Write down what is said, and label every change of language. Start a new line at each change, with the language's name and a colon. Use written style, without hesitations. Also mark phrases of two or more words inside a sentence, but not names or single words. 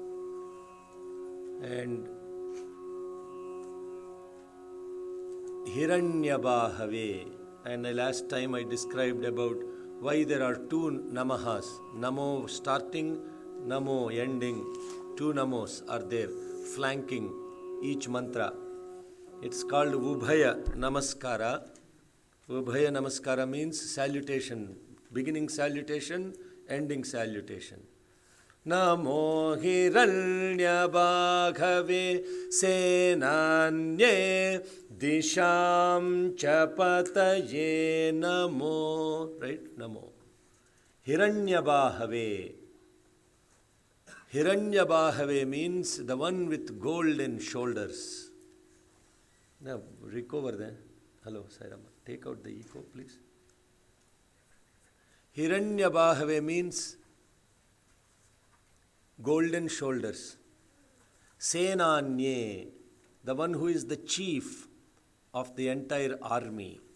English: And Hiranyabahave, and last time I described about why there are 2 Namahas, Namo starting, Namo ending. 2 Namos are there, flanking each mantra. It's called
Sanskrit: उभय नमस्कार. उभय नमस्कार
English: means salutation, beginning salutation, ending salutation.
Sanskrit: नमो हिरण्यबाहवे सेनान्ये दिशम् चपतये नमो. Right? नमो। हिरण्यबाहवे.
English: Hiranyabhagave means the one with golden shoulders. Now, recover there. Hello, Sairama. Take out the echo, please. Hiranyabhagave means golden shoulders. Senanye, the one who is the chief of the entire army.